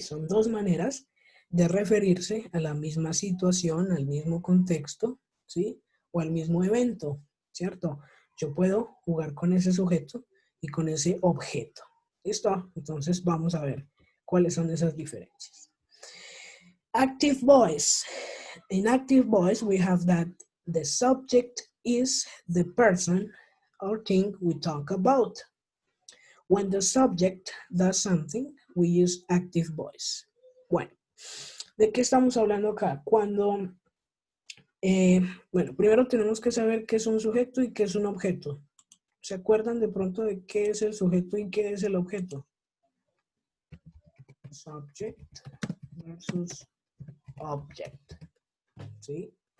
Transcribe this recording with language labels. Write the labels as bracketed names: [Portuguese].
[Spanish] Son 2 maneras de referirse a la misma situación, al mismo contexto, ¿sí? O al mismo evento, ¿cierto? Yo puedo jugar con ese sujeto y con ese objeto. ¿Listo? Entonces vamos a ver cuáles son esas diferencias. [English] Active voice. In active voice, we have that the subject is the person or thing we talk about. When the subject does something, we use active voice. [Spanish] Bueno, ¿de qué estamos hablando acá? Cuando, bueno, primero tenemos que saber qué es un sujeto y qué es un objeto. ¿Se acuerdan de pronto de qué es el sujeto y qué es el objeto? [English] Subject versus object. ¿Sí?